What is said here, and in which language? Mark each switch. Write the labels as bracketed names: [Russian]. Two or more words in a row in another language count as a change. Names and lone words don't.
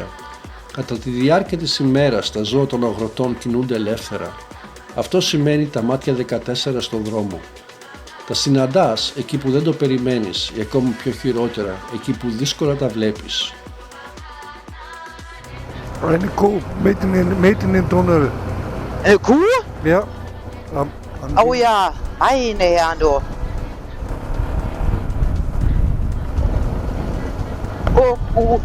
[Greek] Κατά τη διάρκεια της ημέρας τα ζώα των αγροτών κινούνται ελεύθερα. Αυτό σημαίνει τα μάτια 14 στον δρόμο. Τα συναντάς εκεί που δεν το περιμένεις ή ακόμη πιο χειρότερα εκεί που δύσκολα τα βλέπεις. [German] Eine Kuh mitten im Tunnel. Eine Kuh? Ja. Oh ja, eine Herren, du. Oh, Kuh.